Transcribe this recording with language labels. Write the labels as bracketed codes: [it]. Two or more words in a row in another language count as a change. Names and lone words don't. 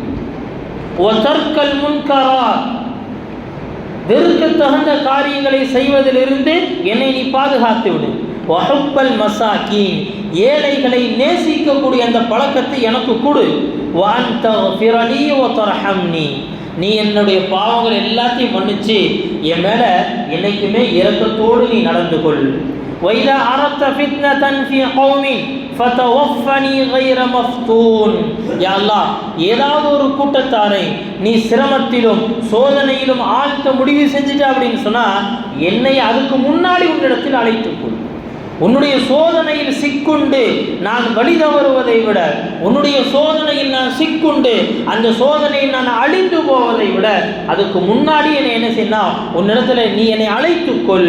[ar] وترك المنكرات, [ta] வெறுக்க தகுந்த காரியங்களை செய்வதிலிருந்து என்னை நீ பாதுகாத்து விடு. [ar] وحب المساكين, [ta] ஏழைகளை நேசிக்கக்கூடிய அந்த பழக்கத்தை எனக்கு கொடு. [ar] وأن تغفر لي وترحمني, [ta] நீ என்னுடைய பாவங்கள் எல்லாத்தையும் மன்னிச்சு என் மேல என்னைக்குமே இரக்கத்தோடு நீ நடந்து கொள். [ar] وَإِذَا أَرَدْتَ فِتْنَةً فِي قَوْمٍ فَتَوَفَّنِي غَيْرَ مَفْتُونٍ. [ta] யா அல்லாஹ், ஏதாவது ஒரு கூட்டத்தாரை நீ சிரமத்திலும் சோதனையிலும் ஆழ்த்த முடிவு செஞ்சுட்ட அப்படின்னு சொன்னா என்னை அதுக்கு முன்னாடி உன்னிடத்தில் அழைத்துக்கொள். உன்னுடைய சோதனையில் சிக்குண்டு நான் வழி தவறுவதை விட, உன்னுடைய சோதனையில் நான் சிக்குண்டு அந்த சோதனையில் நான் அழிந்து போவதை விட அதுக்கு முன்னாடி என்னை என்ன செய்யணும், உன்னிடத்துல நீ என்னை அழைத்துக்கொள்.